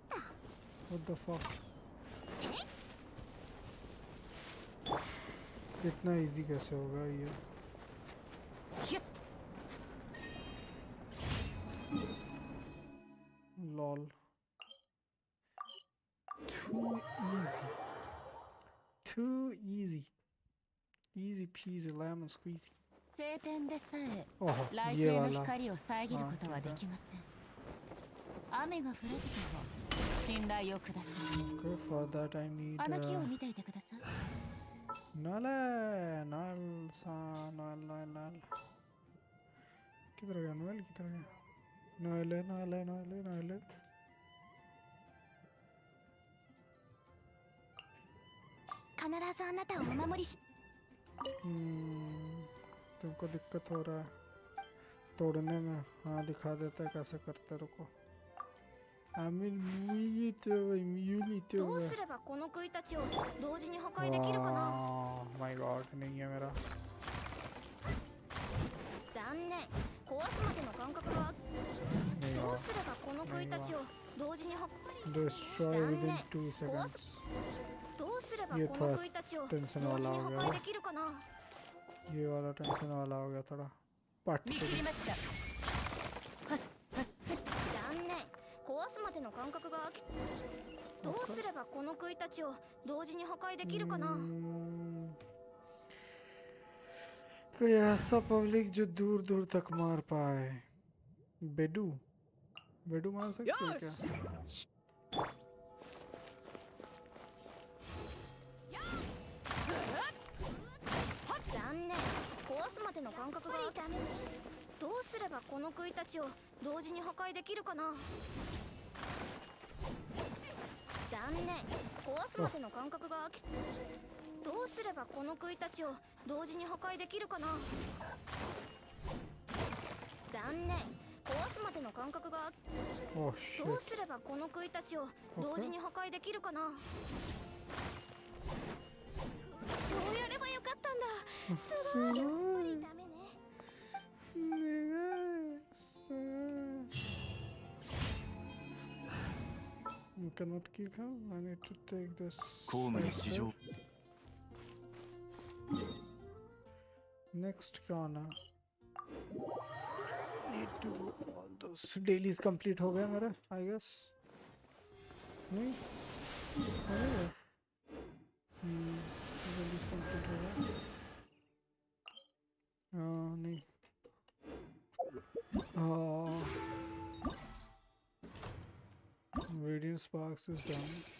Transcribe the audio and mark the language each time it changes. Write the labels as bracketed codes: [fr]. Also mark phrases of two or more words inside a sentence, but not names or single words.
[en] What the fuck? [hi] इतना इजी कैसे होगा ये? [en] lol, too easy, easy peasy lemon squeezy. [ja] 晴天でさえ ओह 雷 [hi] ये [ja] 霆の [hi] वाला। [ja] 光を遮ることはできません。雨が降らずとも信頼をください。 [en] Okay, for that I need [ja] あの木を見ていてください。 [hi] नल नल सा नल नल नल किधर गया नल, किधर गया नल नल नल नल? तुमको दिक्कत हो रहा है तोड़ने में? हाँ दिखा देता है कैसे करते, रुको। [en] I mean, we need to, you need to. [ja] どうすればこの杭たちを同時に破壊できるかな。 [en] My God, [hi] नहीं है मेरा। [ja] 残念、壊すまでの間隔が。どうすればこの杭たちを同時に破壊。 [en] Destroy within 2 seconds。 [ja] どうすればこの杭たちを同時に破壊できるかな。 [hi] ये वाला टेंशन वाला हो गया थोड़ा। पट [ja] 見切りました。残念、壊すまでの間隔が空き。どうすればこの杭たちを同時に破壊できるかな。 [hi] कोई ऐसा पब्लिक जो दूर दूर तक मार पाए। बेडू, बेडू मार सकते हैं क्या? [ja] 残念、壊すまでの間隔が空き。どうすればこの杭たちを同時に破壊できるかな。残念、壊すまでの間隔が空き。どうすればこの杭たちを同時に破壊できるかな。残念、壊すまでの間隔が空き。 Oh どう [en] shit。 [ja] すればこの杭たちを同時に破壊できるかな。そうやればよかったんだ。すごい。やっぱりダメね。 [en] You cannot keep him. I need to take this. [ja] 公務に市場 [hi] Next क्या आना? [en] Need to do all those dailies [hi] complete हो गया मेरा, [en] I guess. [hi] नहीं? dailies complete हो गया? नहीं. [en] Radiant Sparks is done.